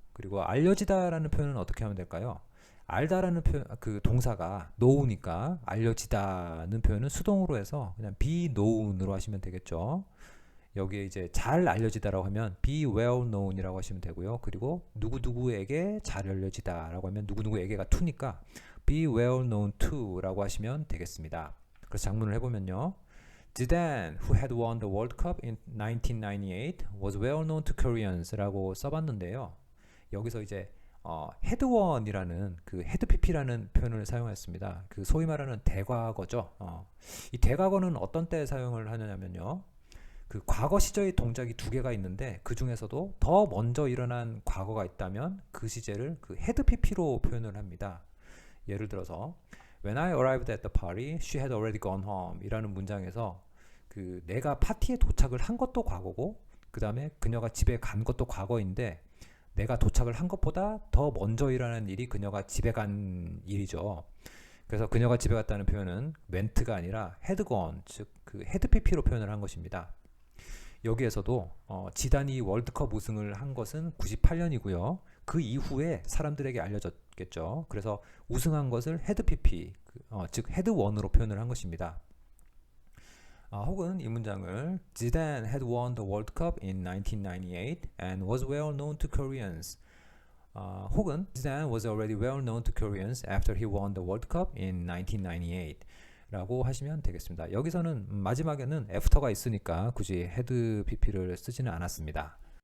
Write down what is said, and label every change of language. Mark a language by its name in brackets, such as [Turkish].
[Korean] 그리고 알려지다라는 표현은 어떻게 하면 될까요? 알다라는 표현, 동사가 know니까 알려지다는 표현은 수동으로 해서 그냥 be known으로 하시면 되겠죠. 여기에 이제 잘 알려지다라고 하면 be well known이라고 하시면 되고요. 그리고 누구누구에게 잘 알려지다라고 하면 누구누구에게가 to니까 be well known to 라고 하시면 되겠습니다. 그래서 작문을 해보면요. [English] Zidane, who had won the World Cup in 1998, was well known to Koreans [Korean] 라고 써봤는데요. 여기서 이제 had won이라는 had pp라는 표현을 사용했습니다. 소위 말하는 대과거죠. 이 대과거는 어떤 때 사용을 하냐면요. 과거 시제의 동작이 두 개가 있는데 그 중에서도 더 먼저 일어난 과거가 있다면 그 시제를 had pp로 표현을 합니다. 예를 들어서 [English] When I arrived at the party, she had already gone home [Korean] 이라는 문장에서 내가 파티에 도착을 한 것도 과거고 그 다음에 그녀가 집에 간 것도 과거인데 내가 도착을 한 것보다 더 먼저 일어난 일이 그녀가 집에 간 일이죠. 그래서 그녀가 집에 갔다는 표현은 went가 아니라 had gone, 즉 had pp로 표현을 한 것입니다. 여기에서도 지단이 월드컵 우승을 한 것은 98년이고요. 그 이후에 사람들에게 알려졌겠죠. 그래서 우승한 것을 had pp, 즉 had won으로 표현을 한 것입니다. 혹은 이 문장을 [English] Zidane had won the World Cup in 1998 and was well known to Koreans. [Korean] 혹은 [English] Zidane was already well known to Koreans after he won the World Cup in 1998. [Korean] 라고 하시면 되겠습니다. 여기서는 마지막에는 after가 있으니까 굳이 had pp를 쓰지는 않았습니다.